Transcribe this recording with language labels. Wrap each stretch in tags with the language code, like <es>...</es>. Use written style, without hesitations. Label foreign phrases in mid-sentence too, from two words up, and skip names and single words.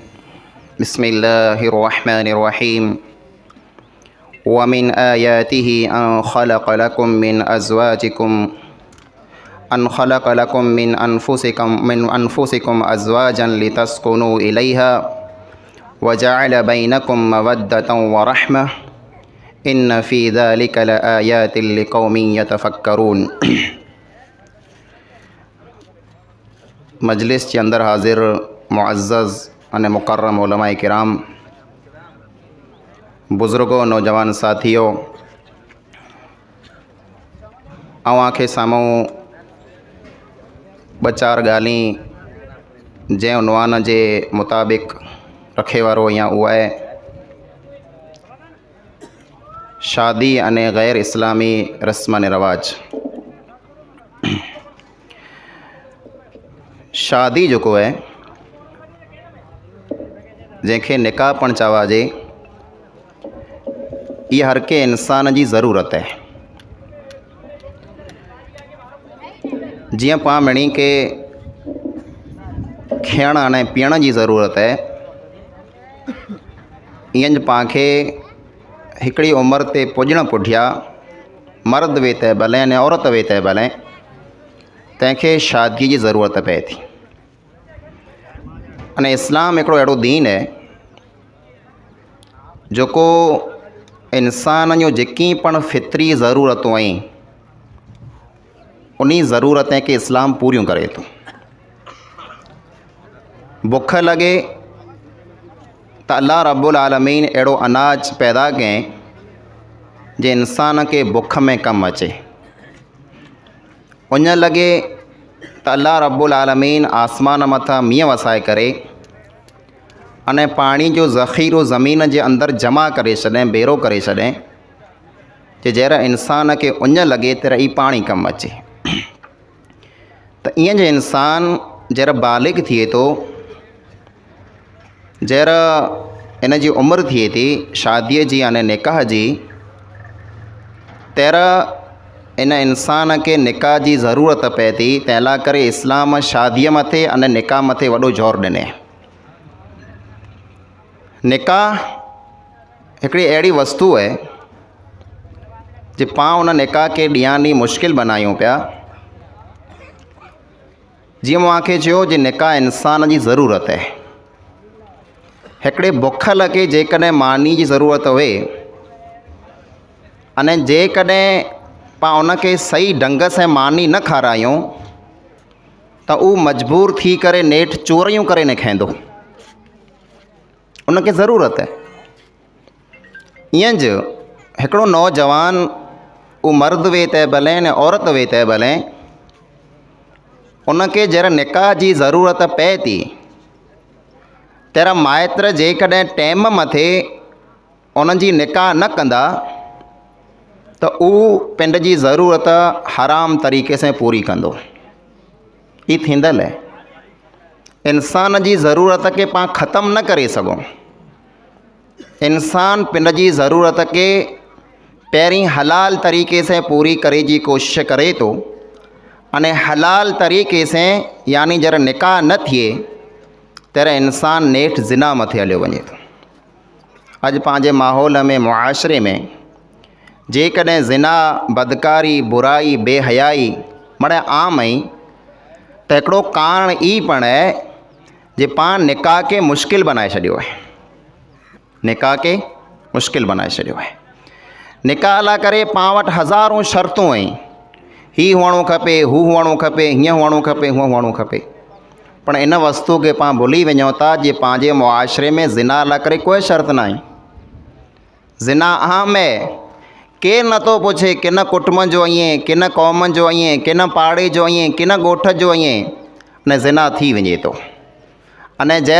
<ar>بسم الله الرحمن الرحيم. ومن آياته أن خلق لكم من أنفسكم أزواجا لتسكنوا إليها وجعل بينكم مودة ورحمة إن في ذلك لآيات لقوم يتفكرون.</ar> <kfr>मजलिस के अंदर हाजिर मुअज़्ज़ज़ अने मुकर्रम उलमाए किराम, बुज़ुर्गों, नौजवान साथियों, आखे सामूं ब चार ॻाल्हियूं जंहिं उनवान के मुताबिक़ रखे वारो या उहा आहे शादी अने गैर इस्लामी रस्म अने रवाज। शादी जो है जैसे निकाह पण चवाजे, ये हर के इंसान की ज़रूरत है। जियां पाण मणी के खाइण अने पीअण की ज़रूरत है, ईअं पाखे हिकड़ी उम्र ते पुॼण पुठिया मर्द वे तंहिं भले अने औरत वे तंहिं भले तंहिंखे शादी की ज़रूरत पए थी। अने इस्लाम हिकिड़ो अहिड़ो दीन है जोको इंसान जो जेकी पण फितरी ज़रूरतूं आहिनि उन्हीं ज़रूरतें के इस्लाम पूरियूं करे थो। बुख लगे तो अल्लाह रब्बुल आलमीन अहिड़ो अनाज पैदा कयईं जे इंसान के बुख में कम अचे। उन लगे तो अल्लाह रब्बुल आलमीन आसमान मथा मींहं वसाए करे अने पानी जो ज़ख़ीरो ज़मीन के अंदर जमा करे छॾें, बेरो करे छॾें, जे जहिड़ा इंसान के उन लगे तेरा ई पानी कम अचे। तो ईअं जे इंसान जहिड़ा बालिग थिए तो, जहिड़ा इन जी उम्र थिए थी शादी जी यानी निकाह जी, तेरा इन इंसान के निकाह की ज़रूरत पए थी। तैला करे इस्लाम शादी मथे अने निकाह मथे वॾो ज़ोर ॾिने। निकाह हिकिड़ी अहिड़ी वस्तु है जे पाण उन निकाह के ॾींहं ॾींहुं मुश्किल बनायूं पिया। जीअं मूंखे चयो जे निकाह इंसान की ज़रूरत है। हिकिड़े बुख लगे जेकॾहिं मानी की ज़रूरत हुए अने जेकॾहिं पाण उनके सही ढंग से मानी न खारायूं तो वो मजबूर थी करे नेठ चोरियूं करे न खाईंदो। उनके ज़रूरत है। ईअं ज हिकिड़ो नौजवान वो मर्द वे तंहिं भले ने औरत वे तंहिं भले उनके जरा निकाह की ज़रूरत पए थी, तेरा माइत्र जेकॾहिं टाइम मथे उन जी निकाह न कंदा तो ऊ पिंड जी ज़रूरत हराम तरीक़े से पूरी कंदो। ये थींदल है। इंसान की ज़रूरत के पाण ख़त्म न करे सघूं। इंसान पिंड की ज़रूरत के पहिरीं हलाल तरीक़े से पूरी करे जी कोशिश करे तो, अने हलाल तरीक़े से यानी जरा निकाह न थिए तेरा इंसान नेठ ज़िना मथे हलियो वञे थो। अॼु पंहिंजे माहौल में मुआशरे में जेकॾहिं ज़िना, बदकारी, बुराई, बेहयाई मणे आम आई तो हिकिड़ो कारण ई पण है जे पाण निकाह के मुश्किल बनाए छॾियो है। निकाह के मुश्किल बनाए छॾियो है। निकाह ला करे पाण वटि हज़ारों शर्तूं आहिनि। ही हुअणो खपे, हू हुअणो खपे, हीअं हुअणो खपे, हूअं हुअणो खपे। पर इन वस्तु के पाण भुली वञूं था जे पंहिंजे मुआशरे में ज़िना ला करे कोई शर्त न आहे। ज़िना आम है। केर नथो पुछे किन कुटुंब जो आहीं, किन क़ौम जो आहीं, किन पाड़े जो आहीं, किन ॻोठ जो आहीं, अने ज़िना थी वञे थो।</kfr>